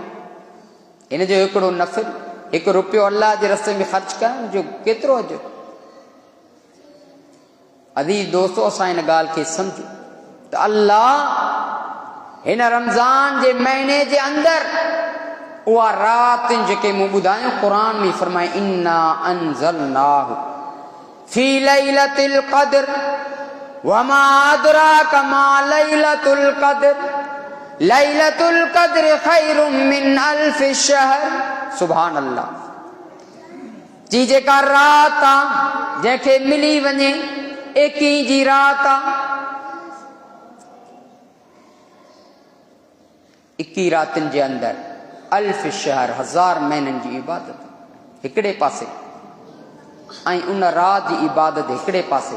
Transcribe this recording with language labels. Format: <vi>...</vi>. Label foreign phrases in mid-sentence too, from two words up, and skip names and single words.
<sd>हिन जो हिकिड़ो नफ़िल, हिकु रुपयो अल्लाह जे रस्ते में ख़र्च करण जो केतिरो अजर। अज़ीज़ दोस्तो, असां हिन ॻाल्हि खे सम्झूं त अल्लाह हिन रमज़ान जे महीने जे अंदरि उहा रातिनि जेके मूं ॿुधायूं क़ुरान में फरमाए,</sd> <ar>إنا أنزلناه في ليلة القدر وما أدراك ما ليلة القدر ليلة القدر خير من ألف شهر. سبحان الله.</ar> <sd>जी जेका रात आहे जंहिंखे मिली वञे 21 जी रात आहे, 21 रातिनि जे अंदरि</sd> <ar>ألف شهر</ar> <sd>1000 महीननि जी इबादत हिकिड़े पासे, ऐं उन रात जी इबादत हिकिड़े पासे।</sd>